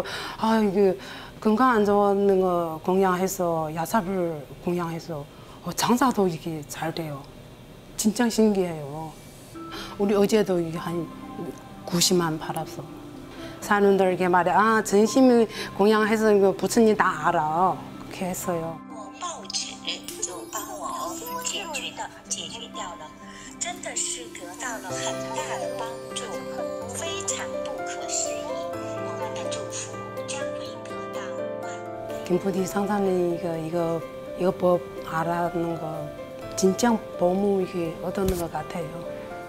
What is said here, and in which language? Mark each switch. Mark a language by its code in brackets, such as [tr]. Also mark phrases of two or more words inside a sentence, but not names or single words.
[ko] 아, 이게 건강 안 좋은 거 공양해서 야삽을 공양해서 장사도 이게 잘 돼요. 진짜 신기해요. 우리 어제도 이게 한 90만 팔았어. 사람들에게 말해, 아, 전심을 공양해서 이거 부처님 다 알아. 그렇게 했어요. [zh] 报纸就帮我解决掉了，真的是得到了很大的帮助，非常不可思议。我们的祝福将会得到万倍。 [ko] 김부디 상사님 이거 법 알아는 거 진짜 너무 이게 얻는 것 같아요.